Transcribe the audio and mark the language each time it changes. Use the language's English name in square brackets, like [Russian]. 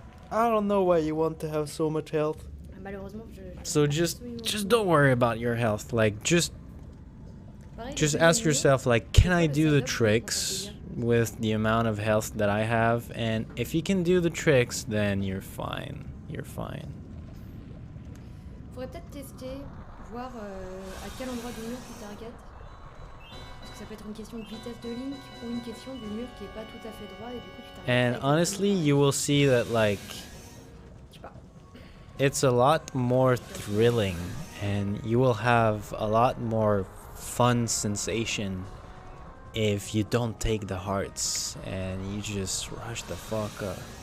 [English] I don't know why you want to have so much health. [French] Malheureusement, [English] So just don't worry about your health. Like, just ask yourself, like, can I do the tricks with the amount of health that I have? And if you can do the tricks, then you're fine. You're fine. [French] Faudrait peut-être tester, voir à quel endroit du mur tu targetes. Parce que ça peut être une question de vitesse de Link ou une question du mur qui est pas tout à fait droit et du coup tu targetes. [English] And honestly, you will see that, like, it's a lot more thrilling, and you will have a lot more fun sensation if you don't take the hearts and you just rush the fuck up.